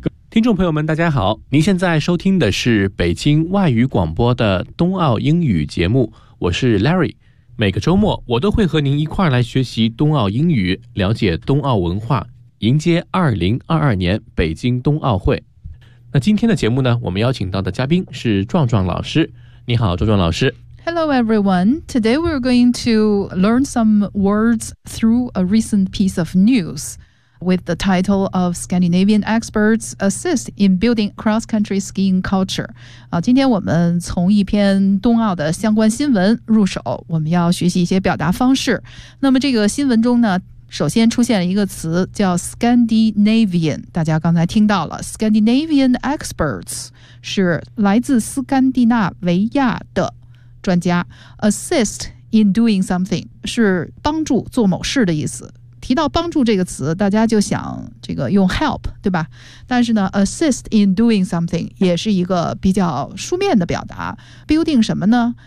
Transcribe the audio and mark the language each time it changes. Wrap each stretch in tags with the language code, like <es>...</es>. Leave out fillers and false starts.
<zh>听众朋友们大家好，您现在收听的是北京外语广播的冬奥英语节目，我是 Larry， 每个周末我都会和您一块来学习冬奥英语，了解冬奥文化，迎接2022年北京冬奥会。那今天的节目呢，我们邀请到的嘉宾是壮壮老师，你好壮壮老师。</zh> <en>Hello everyone, today we're going to learn some words through a recent piece of news with the title of Scandinavian Experts Assist in Building Cross-Country Skiing Culture.</en> <zh>今天我们从一篇冬奥的相关新闻入手，我们要学习一些表达方式。那么这个新闻中呢，首先出现了一个词叫 Scandinavian， 大家刚才听到了</zh> <en>Scandinavian Experts</en> <zh>是来自斯堪的纳维亚的专家，</zh> <en>assist in doing something</en> <zh>是帮助做某事的意思，提到帮助这个词大家就想这个用 help 对吧，但是呢 assist in doing something 也是一个比较书面的表达， building 什么呢？</zh>